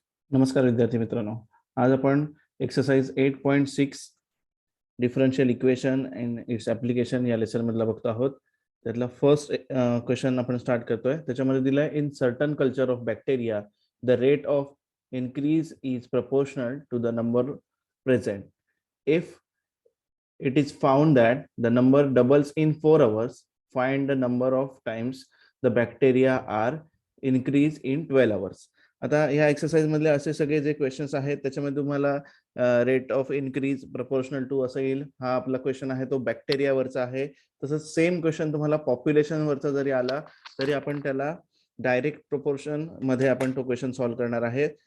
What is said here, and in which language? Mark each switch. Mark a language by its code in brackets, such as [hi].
[mr] नमस्कार विद्यार्थी मित्रांनो. आज आपण exercise 8.6 [en] differential equation and its application [mr] या लेसन मधला बघतो आहोत. त्यातला फर्स्ट क्वेश्चन आपण स्टार्ट करतोय. त्याच्यामध्ये दिलाय [en] In certain culture of bacteria the rate of increase is proportional to the number present. If it is found that the number doubles in 4 hours, find the number of times the bacteria are increase in 12 hours. [mr] आता ह्या exercise मधले असे सगळे जे questions आहेत त्याच्यामध्ये तुम्हाला [en] rate of increase proportional to [mr] असं येईल. हा आपला क्वेश्चन आहे तो बॅक्टेरिया वरचा आहे. तसंच सेम क्वेश्चन तुम्हाला पॉप्युलेशन वरचा जरी आला तरी आपण त्याला डायरेक्ट प्रपोर्शन मध्ये आपण तो क्वेश्चन सॉल्व्ह करणार आहे.